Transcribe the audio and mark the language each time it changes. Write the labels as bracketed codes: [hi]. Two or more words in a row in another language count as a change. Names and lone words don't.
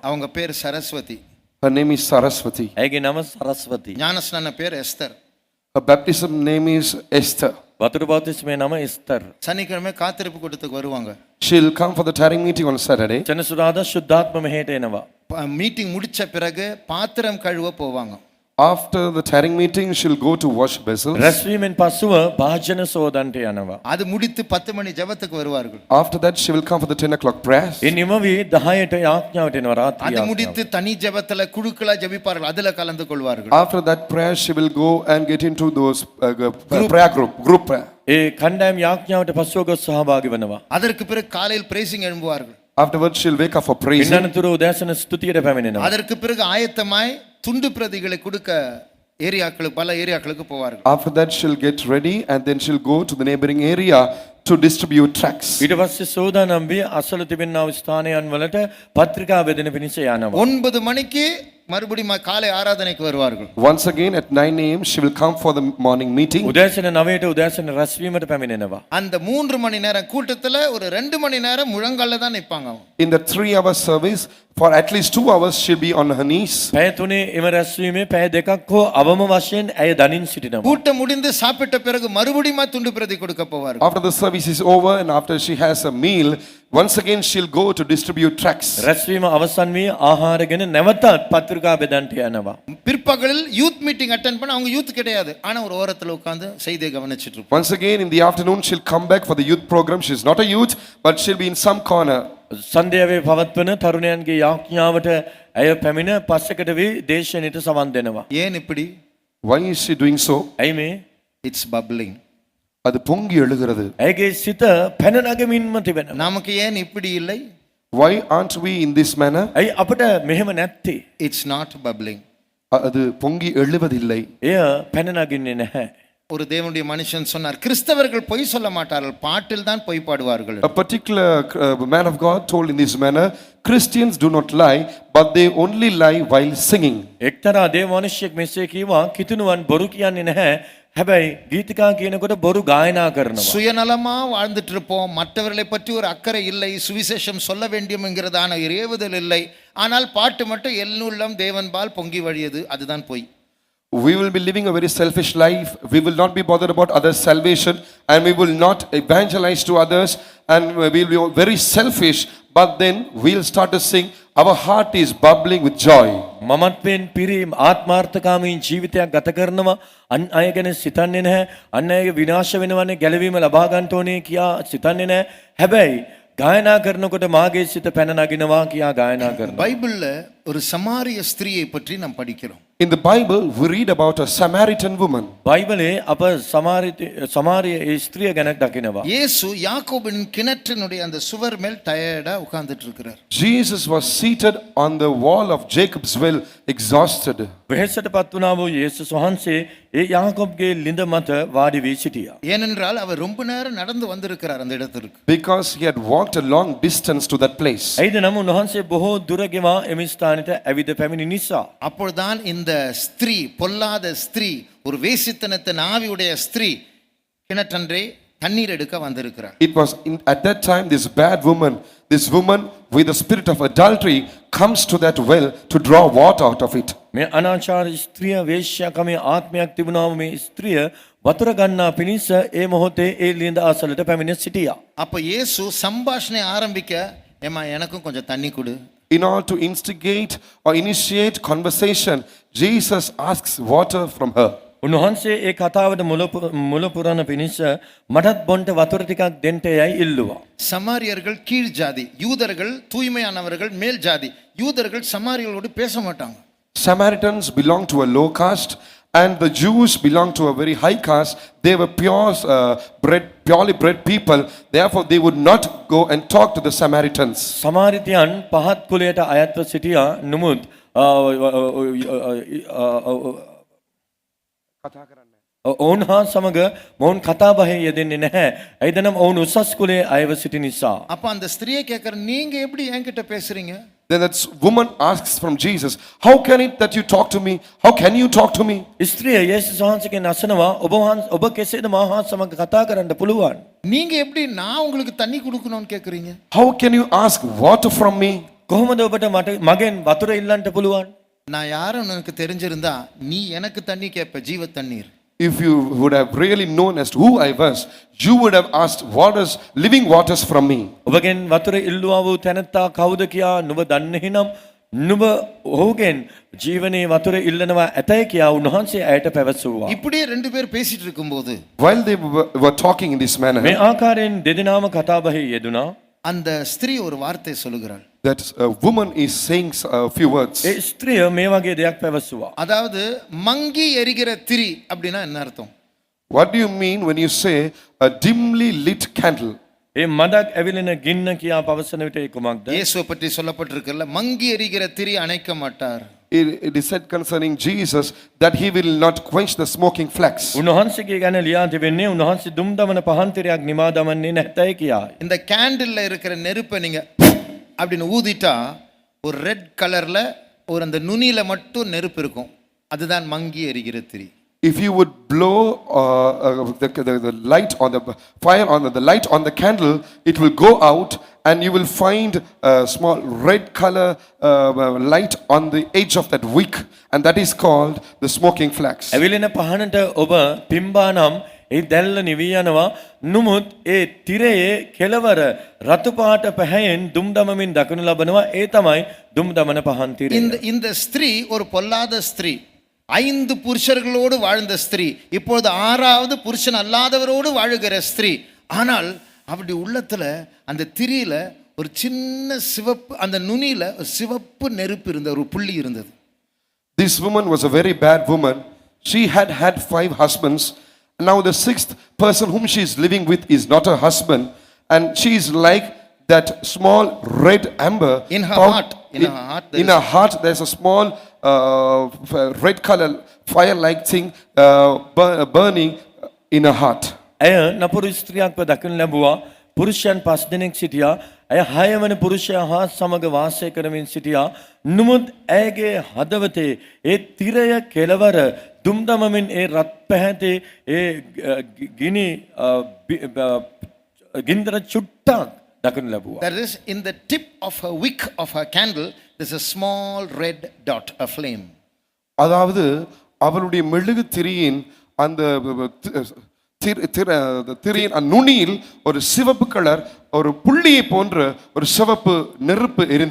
[ta] அவங்க பேர் சரஸ்வதி. [en] Her name is Saraswati. [si] ඇයගේ නම සරස්වති. [ta] ஞானஸ்நான பேர் எஸ்தர். [en] Her baptism name is Esther. [si] වතුරු බෞතිස්මේ නම එස්තර්. [ta] சனிக்கிழமை காத்திருப்பு கூட்டத்துக்கு வருவாங்க. [en] She'll come for the tarrying meeting on Saturday. [si] සෙනසුරාදා ශුද්ධාත්ම මෙහෙට එනවා. [ta] மீட்டிங் முடிச்ச பிறகு பாத்திரம் கழுவ போவாங்க. [en] After the tarrying meeting, she'll go to wash vessels. [si] රැස්වීමෙන් පසුව භාජන සෝදන්ට යනවා. [ta] அது முடித்து 10 மணி ஜெபத்துக்கு வருவார்கள். [en] After that, she will come for the 10 o'clock prayers. [si] ඒ නිමවි 10ට යාඥාවට එනවා රාත්‍රී. [ta] அது முடித்து தனி ஜெபத்துல குழுக்களா ஜெபிப்பார்கள், அதுல கலந்து கொள்வார்கள். [en] After that prayer, she will go and get into those prayer group prayer. [si] ඒ කණ්ඩායම් යාඥාවට පසුව ගොස් සහභාගී වෙනවා. [ta] அதற்கு பிறகு காலையில் பிரேசிங் எழும்புவார்கள். [en] Afterwards, she'll wake up for praising. [si] ඉන්නතුරු උදෑසන ස්තුතියට පැමිණෙනවා. [ta] அதற்கு பிறகு ஆயத்தமாய் துண்டு பிரதிகளை கொடுக்க ஏரியாக்களுக்கு, பல ஏரியாக்களுக்கு போவார்கள். [en] After that, she'll get ready and then she'll go to the neighboring area to distribute tracts. [si] ඊට පස්සේ සෝදානම් වී අසල තිබෙනා වූ ස්ථානයන් වලට පත්‍රිකා බෙදෙන පිණිස යනවා. [ta] 9 மணிக்கு மறுபடியும் காலை ஆராதனைக்கு வருவார்கள். [en] Once again at 9 a.m. she will come for the morning meeting. [si] උදෑසන 9ට උදෑසන රැස්වීමට පැමිණෙනවා. [ta] அந்த 3 மணி நேரம் கூட்டத்துல ஒரு 2 மணி நேரம் முழங்கால்ல தான் நிப்பாங்க. [en] In the 3-hour service, for at least 2 hours she'll be on her knees. [si] පැය 3 එම රැස්වීමේ පැය 2ක් හෝ අවම වශයෙන් ඇය දනින් සිටිනවා. [ta] கூட்டம் முடிந்து சாப்பிட்ட பிறகு மறுபடியும் துண்டு பிரதி கொடுக்க போவார்கள். [en] After the service is over and after she has a meal, once again she'll go to distribute tracts. [si] රැස්වීම අවසන් වී ආහාරගෙන නැවතත් පත්‍රිකා බෙදන්ට යනවා. [ta] பிற்பகலில் [en] youth meeting attend [ta] பண்ண அவங்க யூத் கிடையாது, ஆனா ஒரு ஓரத்துல உட்கார்ந்து செய்தியை கவனிச்சிட்டு இருப்பாங்க. [en] Once again in the afternoon she'll come back for the youth program. She's not a youth, but she'll be in some corner. [si] සන්ධ්‍යාවේ පවත්වන තරුණයන්ගේ යාඥාවට ඇය පැමිණ පස්සකට වී දේශනෙට සවන් දෙනවා. [ta] ஏன் இப்படி? [en] Why is she doing so? [si] ඇයි මේ? [en] It's bubbling. [ta] அது பொங்கி எழுகிறது. [si] ඇයගේ සිත පැන නගමින්ම තිබෙනවා. [ta] நமக்கு ஏன் இப்படி இல்லை? [en] Why aren't we in this manner? [si] ඇයි අපට මෙහෙම නැත්තේ? [en] It's not bubbling. [ta] அது பொங்கி எழுவதில்லை. [si] එය පැන නගින්නේ නැහැ. [ta] ஒரு தேவனுடைய மனுஷன் சொன்னார், கிறிஸ்தவர்கள் பொய் சொல்ல மாட்டார்கள், பாட்டில் தான் பொய் பாடுவார்கள். [en] A particular man of God told in this manner, Christians do not lie, but they only lie while singing. [si] එක්තරා දේව මනුෂ්‍යෙක් මෙසේ කිව්වා, කිතුණුවන් බොරු කියන්නේ නැහැ. හැබැයි ගීතිකා කියනකොට බොරු ගායනා කරනවා. [ta] சுயநலமா வாழ்ந்துட்டு இருப்போம், மற்றவர்களை பற்றி ஒரு அக்கறை இல்லை, சுவிசேஷம் சொல்ல வேண்டும் என்கிறதான ஏவுதல் இல்லை, ஆனால் பாட்டு மட்டும் எல்லுள்ளம் தேவன்பால் பொங்கி வழியது, அதுதான் பொய். [en] We will be living a very selfish life. We will not be bothered about others' salvation, and we will not evangelize to others, and we will be very selfish. But then we'll start to sing. Our heart is bubbling with joy. [si] මමත්වෙන් පිරි ආත්මාර්ථකාමී ජීවිතයක් ගත කරනවා. අන් අය ගැන සිතන්නේ නැහැ. අන් අයගේ විනාශ වෙනවනේ, ගැලවීම ලබා ගන්න ඕනේ කියා සිතන්නේ නැහැ. හැබැයි गायना करනකොට මාගේ සිත පැන නගිනවා කියා गायना කරනවා. [ta] பைபிள்ல ஒரு சமாரிய ஸ்திரியை பற்றி நாம் படிக்கிறோம். [en] In the Bible we read about a Samaritan woman. [si] බයිබලේ අප සමාරිය ස්ත්‍රිය ගැන දකිනවා. [ta] இயேசு யாக்கோபின் கிணற்றினுடைய அந்த சுவர் மேல் டயர்டா உட்கார்ந்துட்டு இருக்கிறார். [en] Jesus was seated on the wall of Jacob's well, exhausted. [si] වෙහෙසටපත් වුණා වූ යේසුස් වහන්සේ ඒ යාකෝබ්ගේ ලිඳ මත වාඩි වී සිටියා. [ta] ஏனென்றால் அவர் ரொம்ப நேரம் நடந்து வந்திருக்கிறார் அந்த இடத்திற்கு. [en] Because he had walked a long distance to that place. [si] ඇයිද නම් උන්වහන්සේ බොහෝ දුර ගෙවා එම ස්ථානෙට ඇවිද පැමිණි නිසා. [ta] அப்பொழுதுதான் இந்த ஸ்திரீ, பொல்லாத ஸ்திரீ, ஒரு வேசித்தனத்தின் ஆவியுடைய ஸ்திரீ கிணற்றன்றே தண்ணீர் எடுக்க வந்திருக்கிறார். [en] It was at that time this bad woman, this woman with the spirit of adultery comes to that well to draw water out of it. [si] මේ අනාචාර ස්ත්‍රිය වේශ්‍යාකමේ ආත්මයක් තිබුණා වූ මේ ස්ත්‍රිය වතුර ගන්නා පිණිස ඒ මොහොතේ ඒ ලිඳ අසලට පැමිණ සිටියා. [ta] அப்ப இயேசு சம்பாஷணை ஆரம்பிக்க, ஏமா எனக்கும் கொஞ்சம் தண்ணி கொடு. [en] In order to instigate or initiate conversation, Jesus asks water from her. [si] උන්වහන්සේ ඒ කතාවට මුල පුරන පිණිස මටත් බොන්ට වතුර ටිකක් දෙන්න යයි ඉල්ලුවා. [ta] சமாரியர்கள் கீழ் ஜாதி, யூதர்கள் தூய்மையானவர்கள் மேல் ஜாதி. யூதர்கள் சமாரியர்களோடு பேச மாட்டாங்க. [en] Samaritans belong to a low caste and the Jews belong to a very high caste. They were purely bred people. Therefore they would not go and talk to the Samaritans. [si] සමාරිතයන් පහත් කුලයට අයත්ව සිටියා. නමුත් ඔවුන් හා සමග මොවුන් කතා බහේ යෙදෙන්නේ නැහැ. ඇයිද නම් ඔවුන් උසස් කුලයේ අයව සිටි නිසා. [ta] அப்ப அந்த ஸ்திரியை கேட்கிற, நீங்க எப்படி என்கிட்ட பேசுறீங்க? [en] Then that woman asks from Jesus, how can it that you talk to me? How can you talk to me? [si] ස්ත්‍රිය යේසුස් වහන්සේගෙන් අසනවා, ඔබ කෙසේද මා හා සමග කතා කරන්න පුළුවන්? [ta] நீங்க எப்படி நான் உங்களுக்கு தண்ணி கொடுக்கணும்னு கேக்குறீங்க? [en] How can you ask water from me? [si] කොහොමද ඔබට මගෙන් වතුර ඉල්ලන්න පුළුවන්? [ta] நான் யாரும் எனக்கு தெரிஞ்சிருந்தா நீ எனக்கு தண்ணி கேட்ப, ஜீவ தண்ணீர். [en] If you would have really known as to who I was, you would have asked waters, living waters from me. [si] ඔබගෙන් වතුර ඉල්ලුවා වූ තැනැත්තා කවුද කියා නුඹ දන්නේ නම් නුඹ ඔහුගෙන් ජීවනයේ වතුර ඉල්ලනවා ඇතයි කියා උන්වහන්සේ ඇයට පැවසුවා. [ta] இப்படியே ரெண்டு பேர் பேசிட்டு இருக்கும்போது, [en] While they were talking in this manner, [si] මේ ආකාරයෙන් දෙදෙනාම කතාබහේ යෙදුනා. [ta] அந்த ஸ்திரீ ஒரு வார்த்தை சொல்லுகிறாள். [en] that woman is saying a few words. [si] ඒ ස්ත්‍රිය මේ වගේ දෙයක් පැවසුවා. [ta] அதாவது மங்கி எரிகிற திரி அப்படின்னா என்ன அர்த்தம்? [en] What do you mean when you say a dimly lit candle? [si] ඒ මදක් ඇවිලෙන ගින්න කියා පවසන විට ඒ කුමක්ද? [ta] இயேசுவை பற்றி சொல்லப்பட்டிருக்குல்ல, மங்கி எரிகிற திரி அணைக்க மாட்டார். [en] It is said concerning Jesus that he will not quench the smoking flax. [si] උන්වහන්සේගේ ගැන ලියා තිබෙන්නේ උන්වහන්සේ දුම් දමන පහන් තිරයක් නිමා දමන්නේ නැතයි කියායි. [ta] இந்த கேண்டில்ல இருக்கிற நெருப்பை நீங்க அப்படின்னு ஊதிட்டா ஒரு [en] red color [ta] ஒரு அந்த நுனியில மட்டும் நெருப்பு இருக்கும், அதுதான் மங்கி எரிகிற திரி. [en] If you would blow the light on the fire on the light on the candle, it will go out and you will find a small red color light on the edge of that wick, and that is called the smoking flax. [si] ඇවිලෙන පහනට ඔබ පිම්බානම් ඒ දැල්ල නිවී යනවා. නමුත් ඒ තිරයේ කෙළවර රතු පාට පැහැයෙන් දුම් දමමින් දකිනු ලබනවා. ඒ තමයි දුම් දමන පහන් තිරය. [ta] இந்த ஸ்திரீ ஒரு பொல்லாத ஸ்திரீ, 5 புருஷர்களோடு வாழ்ந்த ஸ்திரீ, இப்பொழுது 6வது புருஷன் அல்லாதவரோடு வாழுகிற ஸ்திரீ. ஆனால் அப்படி உள்ளத்துல அந்த திரியில ஒரு சின்ன சிவப்பு, அந்த நுனியில ஒரு சிவப்பு நெருப்பு இருந்த ஒரு புள்ளி இருந்தது. [en] This woman was a very bad woman. She had had 5 husbands. Now the 6th person whom she is living with is not her husband, and she is like that small red amber In her found- heart, in her heart there in her heart there's a small red color fire like thing burning in her heart. [si] ඇය නපුරු ස්ත්‍රියක්ව දකිනු ලැබුවා. පුරුෂයන් 5 දෙනෙක් සිටියා. ඇය 6 වන පුරුෂයා හා සමග වාසය කරමින් සිටියා. නමුත් ඇයගේ හදවතේ ඒ තිරය කෙළවර දුම් දමමින් ඒ රත් පැහැති ඒ ගිනි ගින්දර චුට්ටක් දකිනු ලැබුවා. [en] There is in the tip of her wick of her candle, there's a small red dot, a flame. [ta] அதாவது அவளுடைய மெழுகு திரியின் அந்த திரியின் நுனியில் ஒரு சிவப்பு கலர் ஒரு புள்ளியை போன்ற ஒரு சிவப்பு நெருப்பு எரிந்து